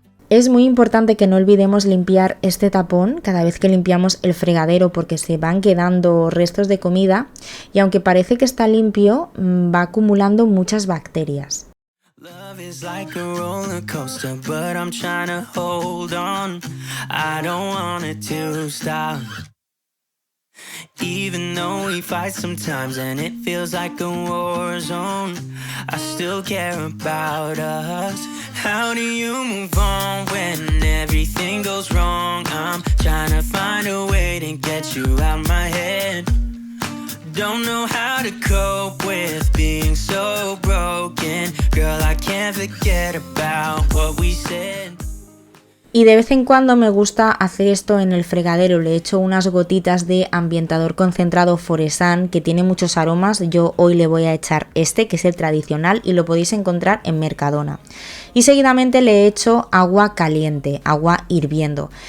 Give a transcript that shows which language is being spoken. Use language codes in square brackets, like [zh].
[es] Es muy importante que no olvidemos limpiar este tapón cada vez que limpiamos el fregadero porque se van quedando restos de comida y aunque parece que está limpio, va acumulando muchas bacterias. [en] Love is like a roller coaster, but I'm trying to hold on. I don't want it to stop. Even though we fight sometimes and it feels like a war zone, I still care about us. How do you move on when everything goes wrong? I'm trying to find a way to get you out my head. Don't know how to cope with being so broken. Girl, I can't forget about what we said. [es] Y de vez en cuando me gusta hacer esto en el fregadero. Le echo unas gotitas de ambientador concentrado Foresan que tiene muchos aromas. Yo hoy le voy a echar este, que es el tradicional y lo podéis encontrar en Mercadona. Y seguidamente le echo agua caliente, agua hirviendo.